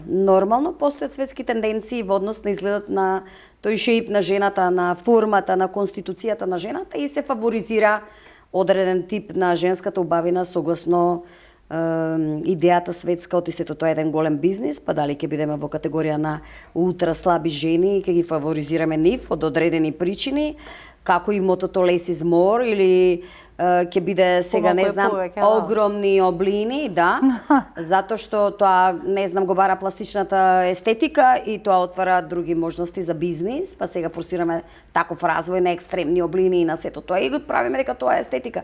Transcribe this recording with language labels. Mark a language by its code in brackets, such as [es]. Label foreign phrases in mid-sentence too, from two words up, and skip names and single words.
[mk] Нормално постојат светски тенденции во однос на изгледот на тој шеип на жената, на формата, на конституцијата на жената и се фаворизира одреден тип на женската убавина согласно идејата светска од сето тоа е еден голем бизнис, па дали ќе бидеме во категорија на ултра слаби жени и ќе ги фаворизираме нив од одредени причини, како и мотото [en] less is more [mk] или ќе биде сега не знам огромни облини, да, затоа што тоа не знам го бара пластичната естетика и тоа отвара други можности за бизнис, па сега форсираме таков развој на екстремни облини и на сето тоа и го правиме дека тоа е естетика.